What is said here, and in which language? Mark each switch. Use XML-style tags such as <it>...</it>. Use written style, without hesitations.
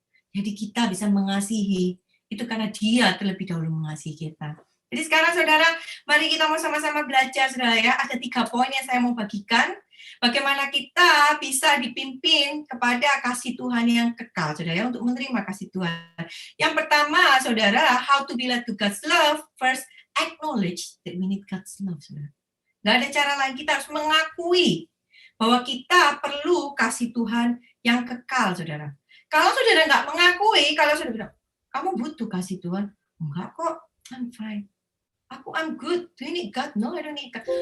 <id>Jadi kita bisa mengasihi itu karena Dia terlebih dahulu mengasihi kita. Jadi sekarang, saudara, mari kita mau sama-sama belajar, saudara ya. Ada 3 poin yang saya mau bagikan. Bagaimana kita bisa dipimpin kepada kasih Tuhan yang kekal, saudara ya, untuk menerima kasih Tuhan. Yang pertama, saudara,</id> <en>how to be led to God's love. First, acknowledge that we need God's love, saudara.</en> <id>Nggak ada cara lain, kita harus mengakui bahwa kita perlu kasih Tuhan yang kekal, saudara. Kalau saudara nggak mengakui, kalau saudara bilang, kamu butuh kasih Tuhan. Enggak kok,</id> <en>I'm fine. I'm good. Do you need God? No, I don't need God.</en>